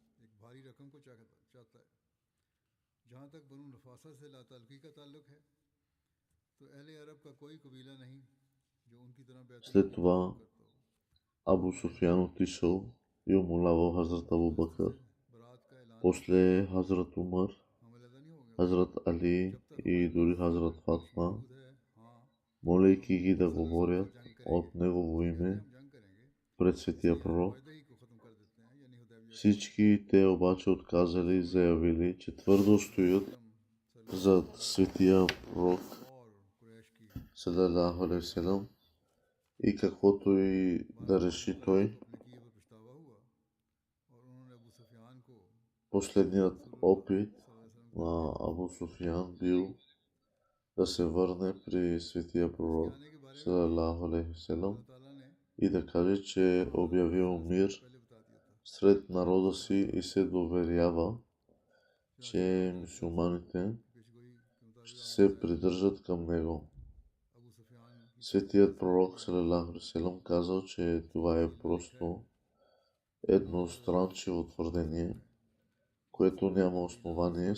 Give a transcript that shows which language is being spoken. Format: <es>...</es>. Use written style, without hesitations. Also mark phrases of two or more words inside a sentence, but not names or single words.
<bg>След това Абу Суфиян отишъл и умолявал Хазрат Абу Бакър, после Хазрат Умар, Хазрат Али и дори Хазрат Фатма, молейки ги да говорят от негово име пред светия пророк. Всички те обаче отказали и заявили, че твърдо стоят зад светия пророк</bg> <ar>صلى الله عليه وسلم</ar> <bg>и каквото и да реши той. Последният опит на Абу Суфиян бил да се върне при светия пророк</bg> <ar>صلى الله عليه وسلم</ar> <bg>и да каже, че е обявил мир сред народа си и се доверява, че мюсюлманите ще се придържат към него. Светият пророк</bg> <ar>صلى الله عليه وسلم</ar> <bg>казал, че това е просто едностранчиво твърдение, което няма основание.</bg>